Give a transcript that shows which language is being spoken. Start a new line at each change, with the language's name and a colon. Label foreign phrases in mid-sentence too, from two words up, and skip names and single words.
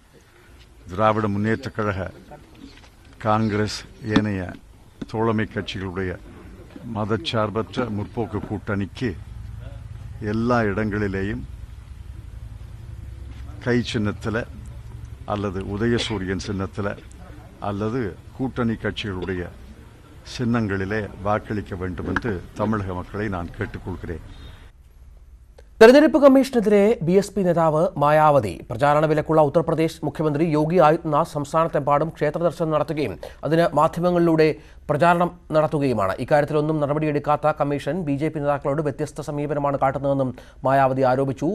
Tamil: திராவிட முன்னேற்றக் கழக, காங்கிரஸ், ஏனைய தோழமை கட்சிகளுடைய மதச்சார்பற்ற முற்போக்கு கூட்டணிக்கு எல்லா இடங்களிலேயும் கை சின்னத்தில் அல்லது உதயசூரியன் சின்னத்தில் அல்லது கூட்டணி கட்சிகளுடைய சின்னங்களிலே வாக்களிக்க வேண்டும் என்று தமிழக மக்களை நான் கேட்டுக்கொள்கிறேன்.
Malayalam: തെരഞ്ഞെടുപ്പ് കമ്മീഷനെതിരെ BSP നേതാവ് മായാവതി. പ്രചാരണ വിലക്കുള്ള ഉത്തർപ്രദേശ് മുഖ്യമന്ത്രി യോഗി ആദിത്യനാഥ് സംസ്ഥാനത്തെമ്പാടും ക്ഷേത്ര ദർശനം നടത്തുകയും അതിന് മാധ്യമങ്ങളിലൂടെ പ്രചാരണം നടത്തുകയുമാണ്. ഇക്കാര്യത്തിലൊന്നും നടപടിയെടുക്കാത്ത കമ്മീഷൻ BJP നേതാക്കളോട് വ്യത്യസ്ത സമീപനമാണ് കാട്ടുന്നതെന്നും മായാവതി ആരോപിച്ചു.